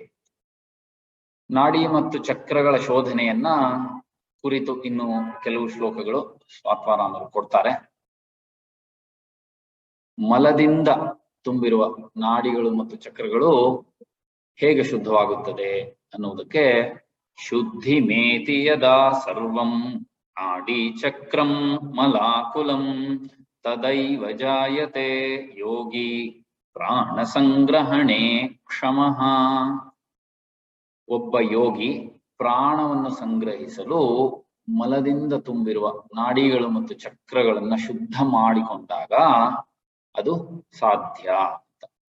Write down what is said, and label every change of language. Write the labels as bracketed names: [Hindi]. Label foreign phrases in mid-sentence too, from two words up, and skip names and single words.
[Kannada] ನಾಡಿ ಮತ್ತು ಚಕ್ರಗಳ ಶೋಧನೆಯನ್ನ ಕುರಿತು ಇನ್ನು ಕೆಲವು ಶ್ಲೋಕಗಳು ಸ್ವಾತ್ಮಾರಾಮರು ಕೊಡ್ತಾರೆ. ಮಲದಿಂದ ತುಂಬಿರುವ ನಾಡಿಗಳು ಮತ್ತು ಚಕ್ರಗಳು ಹೇಗೆ ಶುದ್ಧವಾಗುತ್ತದೆ ಅನ್ನುವುದಕ್ಕೆ [Sanskrit] ಶುದ್ಧಿ ಮೇತಿ ಯದಾ ಸರ್ವಂ ನಾಡಿ ಚಕ್ರಂ ಮಲಾಕುಲಂ ತದೈವ ಜಾಯತೆ ಯೋಗಿ ಪ್ರಾಣ ಸಂಗ್ರಹಣೆ ಕ್ಷಮಃ. [Kannada] ಒಬ್ಬ ಯೋಗಿ ಪ್ರಾಣವನ್ನು ಸಂಗ್ರಹಿಸಲು ಮಲದಿಂದ ತುಂಬಿರುವ ನಾಡಿಗಳು ಮತ್ತು ಚಕ್ರಗಳನ್ನ ಶುದ್ಧ ಮಾಡಿಕೊಂಡಾಗ ಅದು ಸಾಧ್ಯ ಅಂತ.